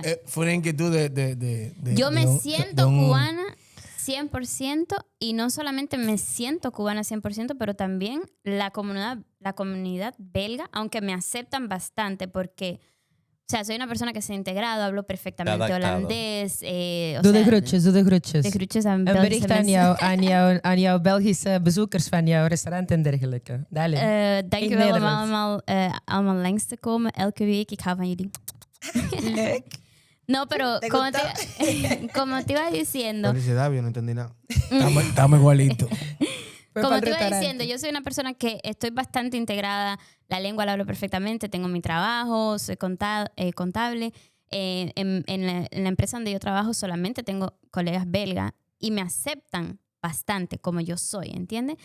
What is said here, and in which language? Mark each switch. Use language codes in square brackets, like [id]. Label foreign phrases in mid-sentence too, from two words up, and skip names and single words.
[es] fue una inquietud de yo me de siento un- cubana 100% y no solamente me siento cubana 100%, pero también la comunidad belga, aunque me aceptan bastante porque, o sea, soy una persona que se ha integrado, hablo perfectamente Adaptado. holandés. [nl] Doe de groetjes, doe de groetjes. De groetjes aan Een Belgische bericht aan mensen. aan jouw Belgische bezoekers van jouw restaurant en dergelijke. [es] Dale. [nl] Dankjewel om Nederlands. allemaal langs te komen elke week. Ik hou van jullie. Leuk. [es] No, pero como te iba diciendo, Felicidades, yo no entendí nada. Estamos igualitos. Fue como pa'l te iba restaurante. diciendo, yo soy una persona que estoy bastante integrada, la lengua la hablo perfectamente, tengo mi trabajo, soy contable. En la empresa donde yo trabajo solamente tengo colegas belgas y me aceptan bastante como yo soy, ¿entiendes?